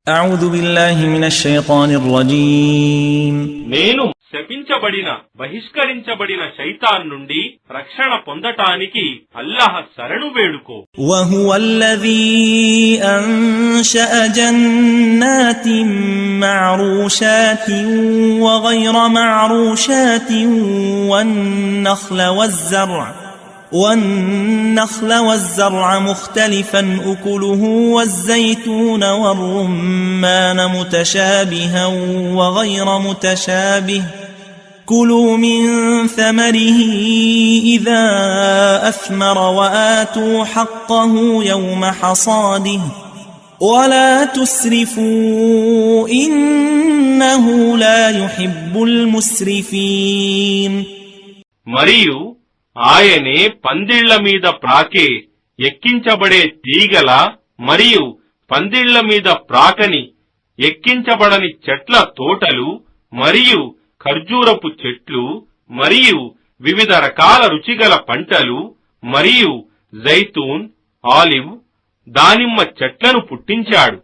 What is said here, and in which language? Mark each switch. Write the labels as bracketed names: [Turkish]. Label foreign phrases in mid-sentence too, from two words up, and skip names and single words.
[Arabic] أعوذ بالله من الشيطان الرجيم [Telugu] నేను శపించబడిన బహిష్కరించబడిన శైతాన్ నుండి రక్షణ పొందటానికి అల్లాహ్ శరణు వేడుకో. [Arabic] وهو الذي أنشأ جنات معروشات وغير معروشات والنخل والزرع مختلفا أكله والزيتون والرمان متشابها وغير متشابه كلوا من ثمره إذا أثمر وآتوا حقه يوم حصاده ولا تسرفوا إنه لا يحب المسرفين. [Telugu] మరియు ఆయనే పందిళ్ల మీద ప్రాకే ఎక్కించబడే తీగల మరియు పందిళ్ల మీద ప్రాకని ఎక్కించబడని చెట్ల తోటలు మరియు ఖర్జూరపు చెట్లు మరియు వివిధ రకాల రుచిగల పంటలు మరియు జైతూన్, ఆలివ్, దానిమ్మ చెట్లను పుట్టించాడు.